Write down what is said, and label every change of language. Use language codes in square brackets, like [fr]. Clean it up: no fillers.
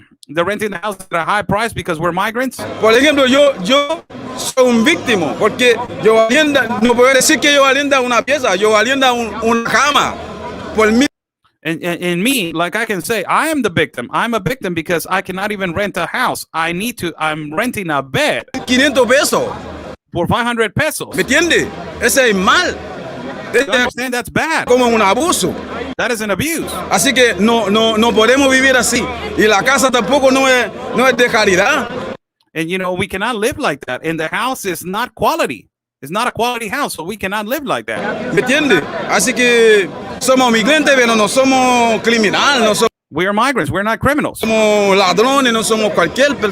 [en] They're renting the houses at a high price because we're migrants. [es] por ejemplo, yo soy un víctima, porque no puedo decir que yo arrienda una pieza, yo arrienda una cama, por mí. [en] And me, like I can say, I am the victim. I'm a victim because I cannot even rent a house. I'm renting a bed [es] 500 pesos, [en] for 500 pesos. [es] ¿me entiende? Ese es mal. [en] You understand? That's bad. [es] Como un abuso. [en] That is an abuse. [es] Así que no podemos vivir así. Y la casa tampoco no es de caridad. [en] And we cannot live like that. And the house is not quality. It's not a quality house, so we cannot live like that. [es] ¿Me entiende? Así que somos migrantes, pero no somos criminales, no [en] We are migrants. We're not criminals. [es] somos ladrones, no somos cualquier